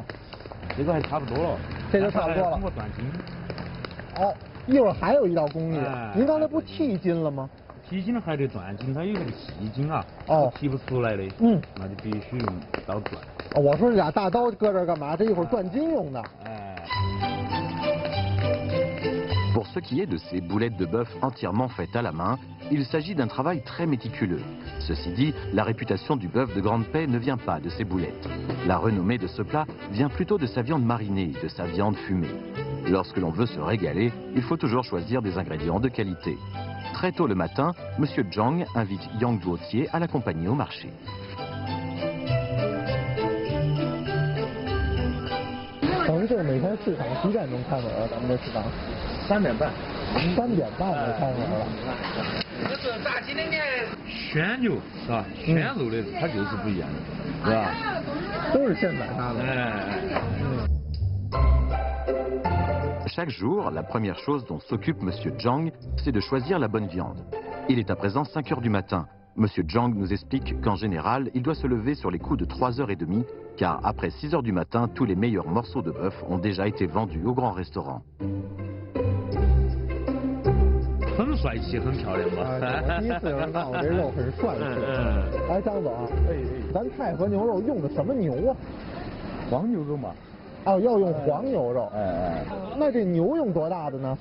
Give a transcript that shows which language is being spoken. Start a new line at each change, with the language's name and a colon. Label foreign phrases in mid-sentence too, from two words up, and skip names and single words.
Chinese: 这个还差不多了。这就差不多了。通过断筋。哦，一会儿还有一道工艺，您刚才不剔筋了吗？剔筋还得断筋，它有那个细筋啊，剔不出来的，那就必须用刀断。哦，我说这俩大刀搁这儿干嘛？这一会儿断筋用的。
French: Pour ce qui est de ces boulettes de bœuf entièrement faites à la main, il s'agit d'un travail très méticuleux. Ceci dit, la réputation du bœuf de Grande Paix ne vient pas de ces boulettes. La renommée de ce plat vient plutôt de sa viande marinée, de sa viande fumée. Lorsque l'on veut se régaler, il faut toujours choisir des ingrédients de qualité. Très tôt le matin, Monsieur Zhang invite Yang Duotier à l'accompagner au marché.
Chinese: 等于这个每天市场几点钟开门啊？咱们这市场 3点半。 3点半就开门了。这是大鸡的面。鲜牛是吧？鲜肉的它就是不一样的，是吧？都是现宰杀的。
French: Chaque jour, la première chose dont s'occupe Monsieur Zhang, c'est de choisir la bonne viande. Il est à présent 5 heures du matin. Monsieur Zhang nous explique qu'en général, il doit se lever sur les coups de 3h30, car après 6 heures du matin, tous les meilleurs morceaux de bœuf ont déjà été vendus au grand restaurant.
Chinese: 很帅气，很漂亮吧？第一次有人看我这肉很帅气。哎，张总，咱太和牛肉用的什么牛啊？黄牛肉嘛。哦，要用黄牛肉。那这牛用多大的呢？